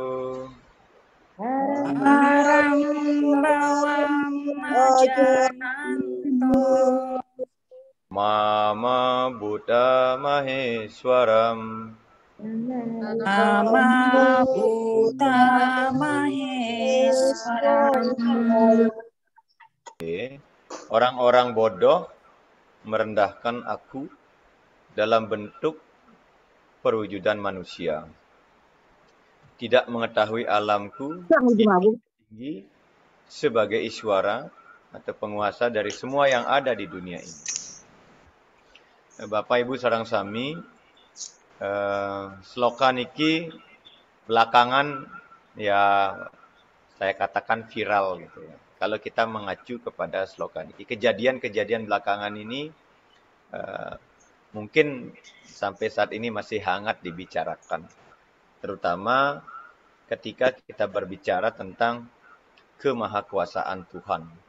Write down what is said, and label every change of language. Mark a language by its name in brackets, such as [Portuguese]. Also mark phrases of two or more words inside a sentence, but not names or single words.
[Sanskrit] Param bawam ajanantu Mama Buddha Maheswaram Mama Buddha Maheswaram. [Indonesian] Orang-orang bodoh merendahkan aku dalam bentuk perwujudan manusia. Tidak mengetahui alamku tinggi sebagai Iswara atau penguasa dari semua yang ada di dunia ini. Bapak Ibu [Balinese] sareng sami, [Indonesian] sloka niki belakangan ya saya katakan viral gitu ya. Kalau kita mengacu kepada sloka niki, kejadian-kejadian belakangan ini mungkin sampai saat ini masih hangat dibicarakan. Terutama ketika kita berbicara tentang kemahakuasaan Tuhan.